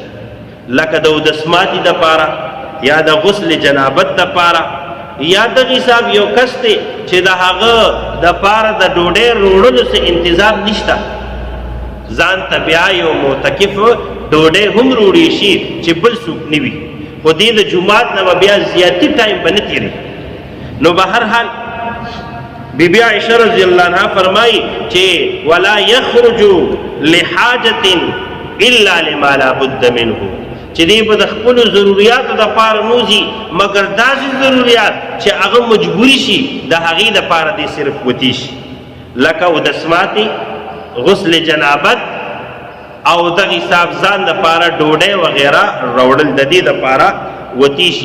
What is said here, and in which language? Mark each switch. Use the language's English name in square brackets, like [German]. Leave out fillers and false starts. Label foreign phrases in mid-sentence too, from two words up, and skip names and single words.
[Pashto] لکه د اودسماتي دپاره یا د غسل جنابت دپاره یا دغې حساب یو کس دی چې د هغه دپاره د ډوډۍ روړلو څه انتظام نشته، ځان ته بیا یو معتکف ډوډۍ هم روړی شي چې بل څوک نه وي، خو دې د جومات نه به بیا زیاتي ټایم به نه تېري. نو به هر حال بی بی عائشہ رضی اللہ عنہ فرمائی چې [Arabic] ولا یخرج لحاجة الا لما لا بد منه، [Pashto] چې دې به د خپلو ضروریاتو دپاره نوځي مګر داسې ضروریات چې هغه مجبوري شي د هغې دپاره دې صرف وتي شي، لکه اودسماتي، غسل جنابت او دغه حساب ځان دپاره ډوډۍ وغیره راوړل د دې دپاره وتي شي.